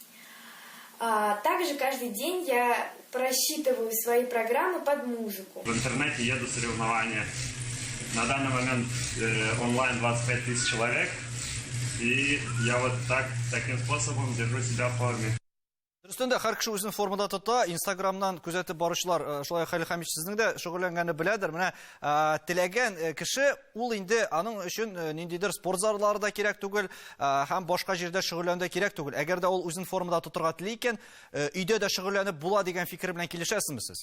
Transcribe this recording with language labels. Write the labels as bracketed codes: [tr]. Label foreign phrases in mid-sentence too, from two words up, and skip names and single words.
[ru] Также каждый день я просчитываю свои программы под музыку. В интернете еду соревнования. На данный момент онлайн 25 тысяч человек, и я вот таким способом держу себя в форме. [tt] Дөрестән дә һәр кеше үзенең формада тота. Инстаграмнан күзәтеп баручылар, шулай Хәлил Хәмитович сезнең дә шөгыльләнгәнне беләдер. Менә теләгән кеше ул инде аның өчен ниндидер спорт зарлары да кирәк түгел, һәм башка җирдә шөгыльләнү кирәк түгел. Әгәр дә ул үзен формада тотырга тели икән, өйдә дә шөгыльләнеп була дигән фикер белән килешәсезме сез?